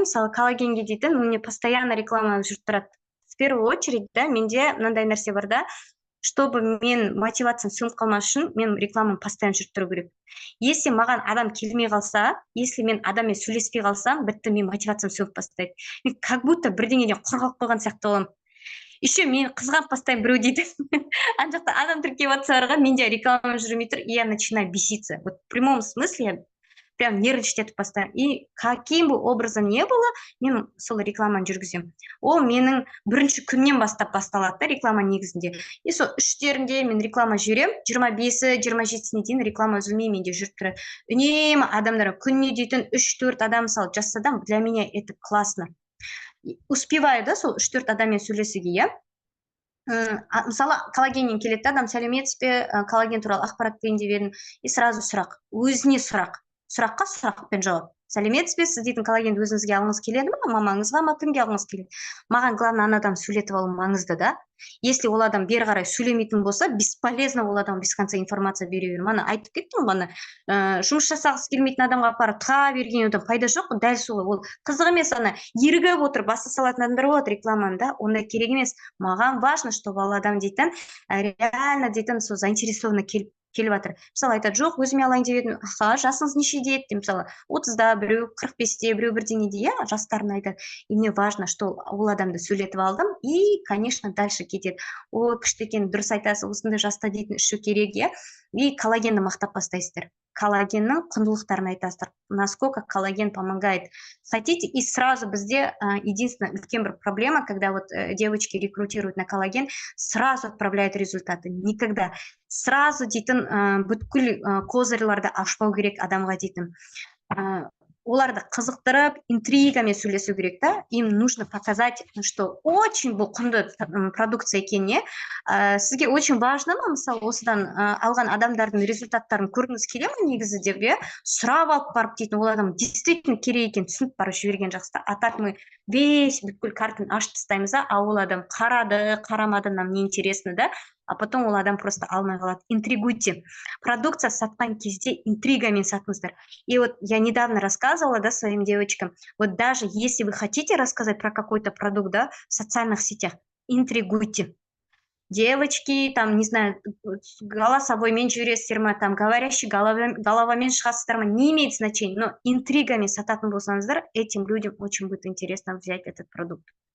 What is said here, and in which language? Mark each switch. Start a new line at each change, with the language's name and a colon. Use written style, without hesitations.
Kazakh: Мысалы, коллагенге дейтін мне постоянно реклама жүріп тұрады.
Russian: В первую очередь, да,
Kazakh: менде мынандай нәрсе бар да, чтобы мен мотивациям сөніп қалмас үшін мен рекламаны постоянно жүріп тұру керек. Если маған адам келмей қалса, если мен адаммен сөйлеспей қалсам, бітті, мен мотивациям сөніп бастайды. Мен как будто бірдеңеден қорғалып қойған сияқты боламын. Еще мен қызғанып бастаймын біреу дейді. Ана жақта адам тіркеп жатса барға, менде реклама жүрмей тұр,
Russian: и я начинаю беситься. Вот в прямом смысле я прям нервничать етіп бастаймын. И каким бы образом не было,
Kazakh: мен сол рекламаны жүргіземін. Ол менің бірінші күннен бастап басталады да реклама негізінде. И сол 3-терінде мен реклама жіберемін, 25-27-сіне дейін реклама үзілмей менде жүріп тұрады. Үнемі адамдар күніне дейтін 3-4 адам мысалы жасасам,
Russian: для меня это классно.
Kazakh: Успеваю, да, сол 3-4 адаммен сөйлесуге, иә. Мысалы, коллагеннен келеді адам, сәлеметсіз бе, коллаген туралы ақпарат берейін деп едім, и сразу сұрақ, өзіне сұраққа сұрақпен жауап. Сәлеметсіз бе, сіз дейтін коллагенді өзіңізге алғыңыз келеді ме, мамаңызға ма, кімге алғыңыз келеді? Маған главное ана адам сөйлетіп алу маңызды, да. Если ол адам бері қарай сөйлемейтін болса, бесполезно ол адам без конца информация бере беру. Мана айтып кеттім, мана жұмыс жасағысы келмейтін адамға апарып тыға берген одан пайда жоқ. Дәл солай, ол қызық емес, ана ерігіп отыр, баса салатын адамдар болады рекламаны, да, ондай керек емес. Маған важно, чтобы ол адам дейтін реально дейтін сол заинтересованно келіп жатыр. Мысалы айтады, жоқ, өзіме алайын деп едім, жасыңыз нешеде еді, мысалы 30-да, біреу 45-те, біреу бірдеңеде, иә, жастарын айтады.
Russian: И мне важно, что
Kazakh: ол адамды сөйлетіп алдым,
Russian: и, конечно, дальше кетеді.
Kazakh: Ой, күшті екен, дұрыс айтасыз, осындай жаста дейтін ішу керек, иә. И коллагенді мақтап бастайсыздар. Коллагеннің құндылықтарын айтасыздар.
Russian: Насколько коллаген помогает. Хотите, и сразу бізде единственная
Kazakh: үлкен бір проблема,
Russian: когда вот девочки рекрутируют на коллаген, сразу отправляют результаты.
Kazakh: Никогда. Сразу дейтін бүткіл козырларды ашпау керек адамға дейтін. Оларды қызықтырып, интригамен сөйлесу керек, да?
Russian: Им нужно показать, что очень
Kazakh: бұл құнды продукция екеніне. Сізге очень важно ма, мысалы, осыдан алған адамдардың результаттарын көргіңіз келе ме негізі деп, сұрап алып барып дейтін, ол адам действительно керек екен түсініп барып жіберген жақсы. А так мы весь бүткіл картаны ашып тастаймыз, а ол адам қарады, қарамады,
Russian: нам не интересно,
Kazakh: да?
Russian: А потом
Kazakh: ол адам просто алмай қалады. Интригуйте. Продукция сатқан кезде интригамен сатыңыздар.
Russian: И вот я недавно рассказывала, да, своим девочкам, вот даже если вы хотите рассказать про какой-то продукт, да, в социальных сетях, интригуйте. Девочки, там, не знаю,
Kazakh: голосовоймен жүресіздер ма,
Russian: там, говорящий головамен шығасыздар ма, не имеет значения, но
Kazakh: интригами сататын болсаңыздар,
Russian: этим людям очень будет интересно взять этот продукт.